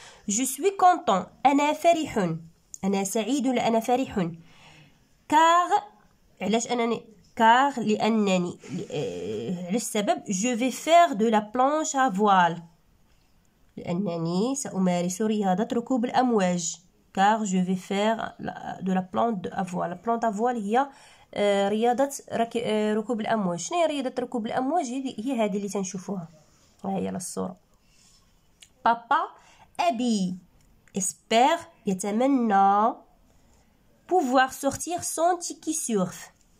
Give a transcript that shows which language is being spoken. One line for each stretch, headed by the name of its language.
French: je suis content،
Arabic: أنا فرح، أنا سعيد ولا أنا فرح. car، علاش أنني car لأنني على السبب
French: je vais faire de la planche à voile،
Arabic: لأنني سأمارس رياضة ركوب الأمواج.
French: car je vais faire de la planche à voile. la planche à voile
Arabic: هي رياضة ركوب الأمواج. شنو هي رياضة ركوب الأمواج؟ هي هذه اللي تنشوفوها، ها هي الصورة. بابا أبي espère، يتمنى
French: pouvoir sortir sans ticket surf.